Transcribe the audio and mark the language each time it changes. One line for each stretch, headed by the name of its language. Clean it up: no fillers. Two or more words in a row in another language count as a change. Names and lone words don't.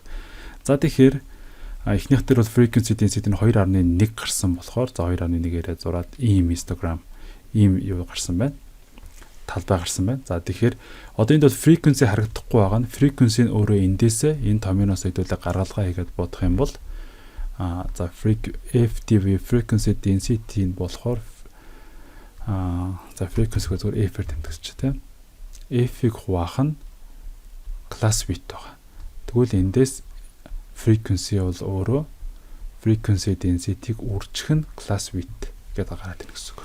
Mongolian: За тэгэхээр эхнийх дээр бол
English: frequency density
Mongolian: нь 2.1 гарсан болохоор за 2.1-ээрээ зураад ийм histogram ийм юу гарсан байна. Талбай гарсан байна. За тэгэхээр одоо энд бол frequency харагдахгүй байгаа нь frequency нь өөрөө эндээсээ энэ томьёоноос хэдүүлээ гаргалгаа хийгээд бодох юм бол за FDV
English: frequency density
Mongolian: нь болохоор за frequency-г зөвхөн F-ээр тэмдэглэж тийм. F-ийг хуваах нь
English: class width
Mongolian: байгаа. Тэгвэл эндээс frequency бол өөрөө
English: frequency density-г
Mongolian: үржих нь
English: class width
Mongolian: гэдэг гараад ирнэ гэсэн.